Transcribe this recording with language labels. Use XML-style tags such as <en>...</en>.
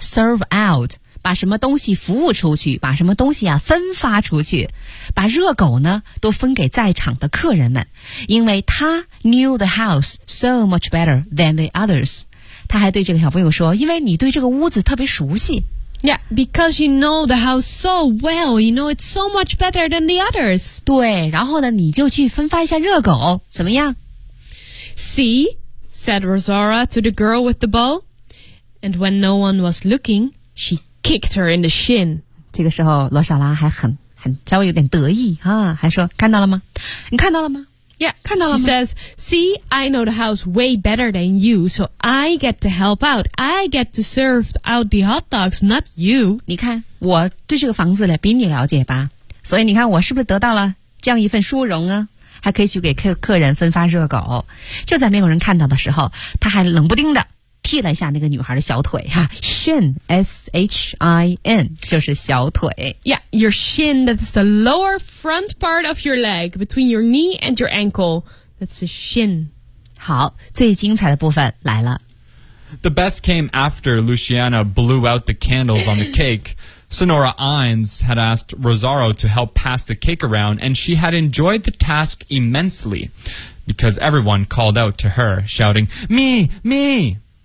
<en>Serve out,</en> <zh>把什么东西服务出去，把什么东西啊分发出去，把热狗呢都分给在场的客人们。因为他</zh> <en>knew the house so much better than the others.</en> <zh>他还对这个小朋友说，因为你对这个屋子特别熟悉。</zh> <en>Yeah, because you know the house so well, you know it's so much better than the others.</en> <zh>对，然后呢，你就去分发一下热狗，怎么样？</zh> <en>See, said Rosara to the girl with the bow. And when no one was looking, she kicked her in the shin.</en> <zh>这个时候，罗莎拉还很稍微有点得意啊，还说，看到了吗？你看到了吗？</zh> <en>Yeah,</en> <zh>看到了吗?</zh> <en>She says, see, I know the house way better than you, so I get to help out. I get to serve out the hot dogs, not you.</en> <zh>你看，我对这个房子比你了解吧。所以你看，我是不是得到了这样一份殊荣啊？还可以去给客人分发热狗。就在没有人看到的时候，他还冷不丁的踢了一下那个女孩的小腿哈、啊、shin, S-H-I-N, 就是小腿。</zh> <en>Yeah, your shin, that's the lower front part of your leg, between your knee and your ankle. That's a shin.</en> <zh>好，最精彩的部分来了。</zh> <en>The best came after Luciana blew out the candles on the cake. Señora Inez had asked Rosaro to help pass the cake around, and she had enjoyed the task immensely, because everyone called out to her, shouting, me, me!</en>